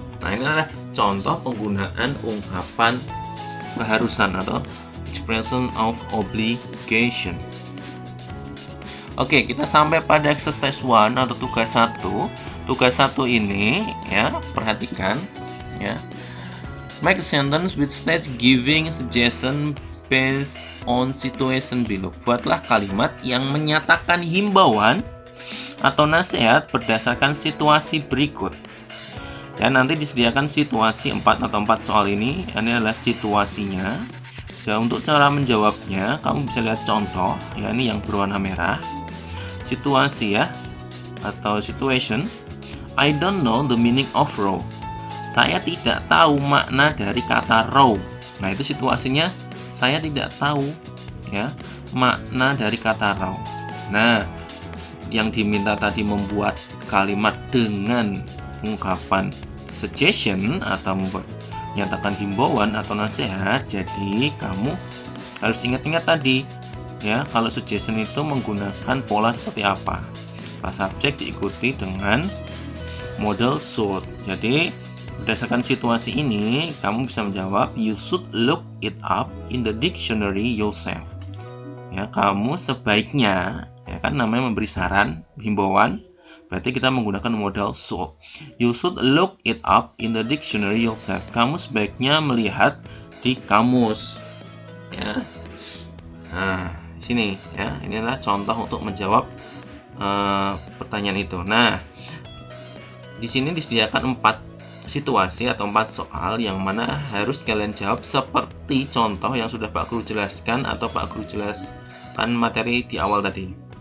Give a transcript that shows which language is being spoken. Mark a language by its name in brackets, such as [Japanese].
[Indonesian] Nah, ini adalah contoh penggunaan ungkapan keharusan atau expression of obligation. Oke, kita sampai pada exercise 1 atau tugas 1. Tugas 1 ini ya, perhatikan ya. [English] Make a sentence with state giving suggestion based on situation below. [Indonesian] Buatlah kalimat yang menyatakan himbauan atau nasihat berdasarkan situasi berikut. Dan nanti disediakan situasi 4 atau 4 soal ini adalah situasinya. Jadi untuk cara menjawabnya, kamu bisa lihat contoh, ya ini yang berwarna merah. Situasi ya, atau situation. [English] I don't know the meaning of row. [Indonesian] Saya tidak tahu makna dari kata row. Nah, itu situasinya. Saya tidak tahu ya makna dari kata row. Nah, yang diminta tadi membuat kalimat dengan ungkapan suggestion atau menyatakan himbauan atau nasihat. Jadi kamu harus ingat-ingat tadi ya, kalau suggestion itu menggunakan pola seperti apa. Subjek diikuti dengan model should. Jadi berdasarkan situasi ini, kamu bisa menjawab, [English] you should look it up in the dictionary yourself. [Indonesian] Ya, kamu sebaiknya, ya kan namanya memberi saran, himbauan, berarti kita menggunakan modal should. [English] You should look it up in the dictionary yourself. [Indonesian] Kamu sebaiknya melihat di kamus. Ya. Nah, sini ya, ini adalah contoh untuk menjawab pertanyaan itu. Nah, di sini disediakan 4 situasi atau 4 soal yang mana harus kalian jawab seperti contoh yang sudah Pak Guru jelaskan atau Pak Guru jelaskan materi di awal tadi.